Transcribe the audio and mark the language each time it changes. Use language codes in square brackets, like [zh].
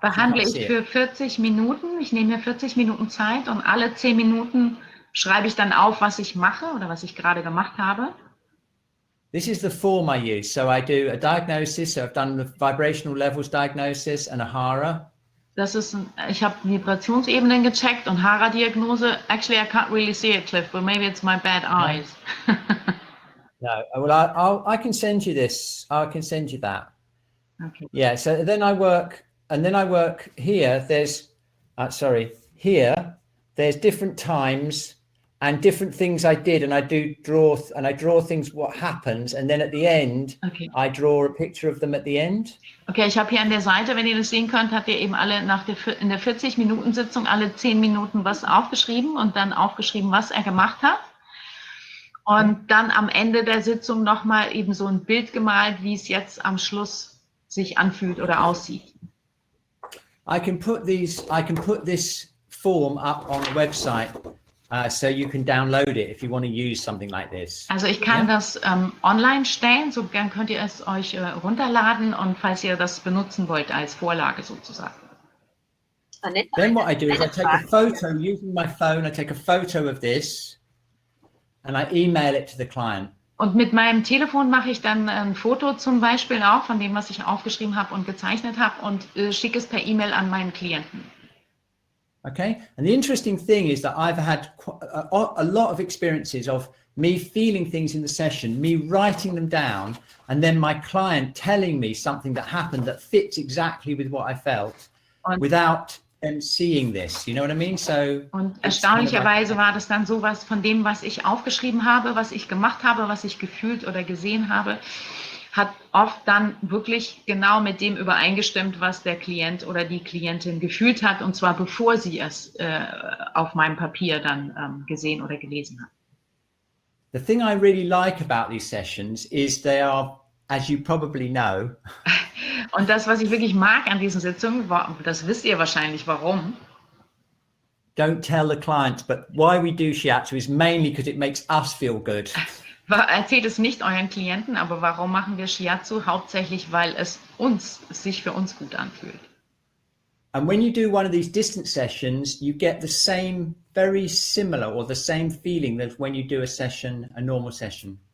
[de] behandle ich für 40 Minuten. Ich nehme mir 40 Minuten Zeit und alle 10 Minuten schreibe ich dann auf, was ich mache oder was ich gerade gemacht habe. [en] This is the form I use. So I do a diagnosis. So I've done the vibrational levels diagnosis and a hara. [de] Das ist, ich habe Vibrationsebenen gecheckt und Hara-Diagnose. [en] Actually, I can't really see it, Cliff, but maybe it's my bad eyes. No, well, I can send you this. I can send you that. Okay. Yeah. So then I work, and then I work here. There's, here. There's different times and different things I did, and I draw things what happens, and then at the end, Okay. I draw a picture of them at the end. [de] Okay, ich habe hier an der Seite, wenn ihr das sehen könnt, habt ihr eben alle in der 40-Minuten-Sitzung alle 10 Minuten was aufgeschrieben und dann aufgeschrieben, was er gemacht hat. Und dann am Ende der Sitzung nochmal eben so ein Bild gemalt, wie es jetzt am Schluss sich anfühlt oder aussieht. [en] I can put this form up on the website. So you can download it if you want to use something like this. [de] Also ich kann das online stellen, so gern könnt ihr es euch runterladen und falls ihr das benutzen wollt als Vorlage sozusagen. [en] Then what I do is I take a photo using my phone. I take a photo of this and I email it to the client. [de] Und mit meinem Telefon mache ich dann ein Foto zum Beispiel auch von dem, was ich aufgeschrieben habe und gezeichnet habe und schicke es per E-Mail an meinen Klienten. [en] Okay, and the interesting thing is that I've had a lot of experiences of me feeling things in the session, me writing them down, and then my client telling me something that happened that fits exactly with what I felt without them seeing this. You know what I mean? So. [de] Und erstaunlicherweise war das dann sowas von dem, was ich aufgeschrieben habe, was ich gemacht habe, was ich gefühlt oder gesehen habe, hat oft dann wirklich genau mit dem übereingestimmt, was der Klient oder die Klientin gefühlt hat, und zwar bevor sie es auf meinem Papier dann gesehen oder gelesen hat. [en] The thing I really like about these sessions is they are, as you probably know. [de] Und das, was ich wirklich mag an diesen Sitzungen, das wisst ihr wahrscheinlich, warum. [en] Don't tell the clients, but why we do Shiatsu is mainly because it makes us feel good. [de] Erzählt es nicht euren Klienten, aber warum machen wir Shiatsu? Hauptsächlich, weil es sich für uns gut anfühlt. [en] And when you do one of these distance sessions, you get the same, very similar or the same feeling as when you do a normal session.